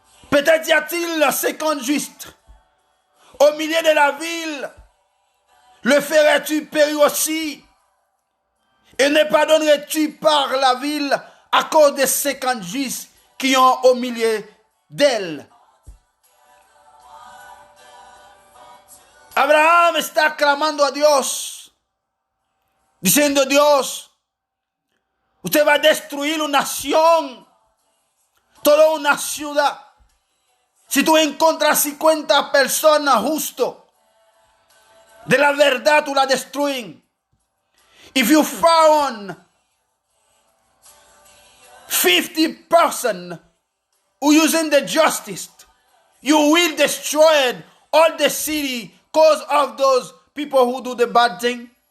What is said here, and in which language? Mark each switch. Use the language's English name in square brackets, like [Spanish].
[French] Peut-être y a-t-il 50 justes au milieu de la ville. Le ferais-tu périr aussi? Et ne pardonnerais-tu par la ville à cause des 50 justes qui ont au milieu d'elle? [Spanish] Abraham está clamando a Dios, diciendo: Dios, usted va a destruir una nación, toda una ciudad. Si tú encuentras 50 personas justos, de la verdad tú la destruyes. [English] If you found 50 persons who using the justice, you will destroy all the city because of those people who do the bad thing.